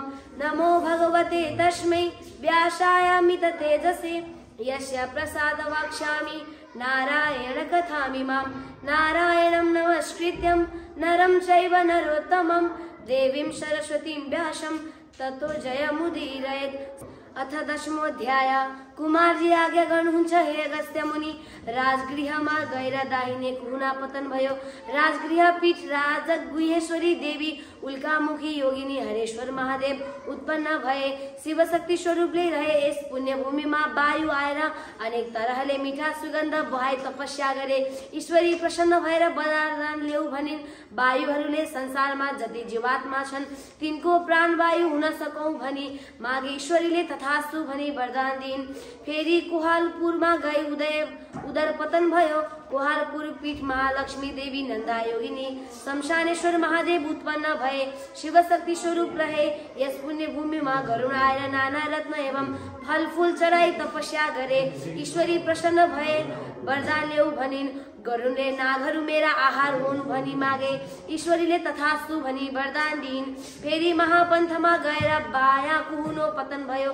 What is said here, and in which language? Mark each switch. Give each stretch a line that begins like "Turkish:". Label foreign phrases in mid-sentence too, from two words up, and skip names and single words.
Sanskrit: नमो भगवते तस्मै व्यासायामित तेजसे यस्य प्रसाद वक्ष्यामि नारायण कथामिमां। नारायणं नमस्कृत्यं नरं चैव नरोत्तमं देवीं सरस्वतीं व्यासं ततो जयमुदीरयेत्। अथ 10मोऽध्याय।
Nepali: कुमारजी आज्ञा गर्नुहुन्छ हे अगस्त्य मुनि। राजगृहमा गएर दाहिने कुहुना पतन भयो। राजगृह पीठ राजक गुहेश्वरी देवी उल्कामुखी योगिनी हरेश्वर महादेव उत्पन्न भए। शिवशक्ति स्वरूपले रहे यस पुण्यभूमिमा वायु आएर अनेक तरहले मिठा सुगन्ध बहाई तपस्या गरे। ईश्वरी प्रसन्न भएर वरदान ल्याऊ भनिन्। वायुहरूले संसारमा जति जीवात्मा छन् तिनको प्राणवायु हुन सकौं भनी मागे। ईश्वरीले तथास्तु भनी वरदान दिइन्। फेरि कोहालपुरमा गई उदर पतन भयो। कोहालपुर पीठ महालक्ष्मी देवी नंदा योगिनी शमशानेश्वर महादेव उत्पन्न भए। शिवशक्ति स्वरूप रहे यस पुण्य भूमिमा गरुण आएर नाना रत्न एवं फल फूल चढाई तपस्या गरे। ईश्वरी प्रसन्न भए वरदान ल्याऊ भनिन्। गरुडले नागहरू मेरा आहार हुन् भनी मागे। ईश्वरीले तथास्तु भनी वरदान दिइन्। फेरि महापन्थमा गएर बायाँ कुहुनो पतन भयो।